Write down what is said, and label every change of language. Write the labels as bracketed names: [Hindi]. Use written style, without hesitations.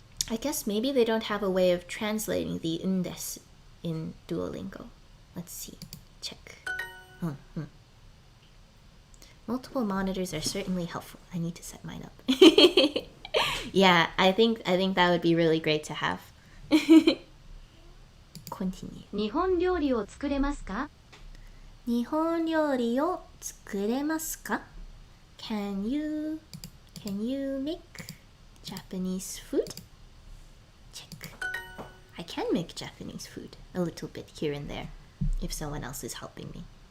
[English] I guess maybe they don't have a way of translating the undes in Duolingo. Let's see. Check. Multiple monitors are certainly helpful. I need to set mine up. Yeah, I think that would be really great to have. Continue. [Japanese] 日本料理を作れますか？日本料理を作れますか？ [English] Can you make Japanese food? Check. I can make Japanese food a little bit here and there if someone else is helping me.